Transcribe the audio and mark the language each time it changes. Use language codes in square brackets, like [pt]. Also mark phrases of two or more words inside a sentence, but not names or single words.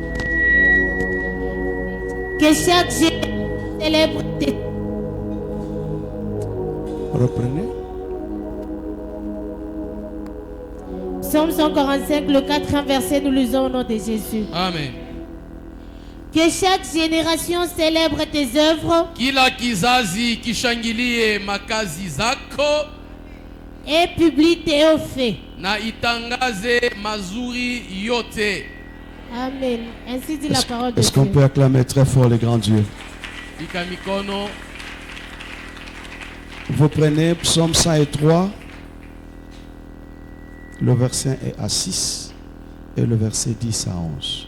[fr] Que chaque génération célèbre tes... Reprenez. Psaume 145, le 4e verset, nous lisons au nom de Jésus. Amen. Que chaque génération célèbre tes œuvres. [sw] Kila kizazi kishangilie makazi zako. [fr] Et publie tes hauts faits. [sw] Na itangaze mazuri yote. [fr] Amen. Ainsi dit la parole de Dieu. Est-ce qu'on peut acclamer très fort le grand Dieu? Vous prenez Psaume 103. Le verset est à 6 et le verset 10 à 11.